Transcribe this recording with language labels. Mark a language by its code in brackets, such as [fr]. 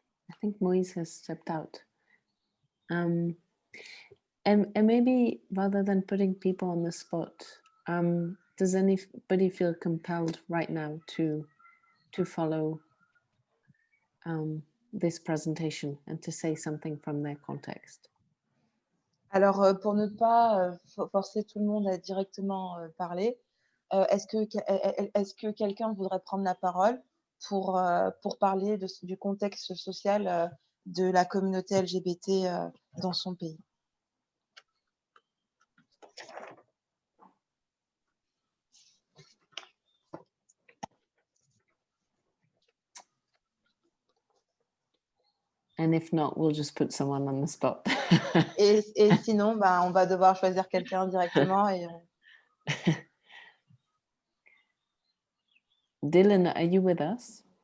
[en] I think Moise has stepped out. And maybe rather than putting people on the spot, does anybody feel compelled right now to follow this presentation and to say something from their context? [fr] Alors, pour ne pas forcer tout le monde à directement parler, est-ce que quelqu'un voudrait prendre la parole pour parler du contexte social de la communauté LGBT dans son pays? [en] And if not, we'll just put someone on the spot. [fr] et sinon, on va devoir choisir quelqu'un directement. Et [en] Dylan, are you with us?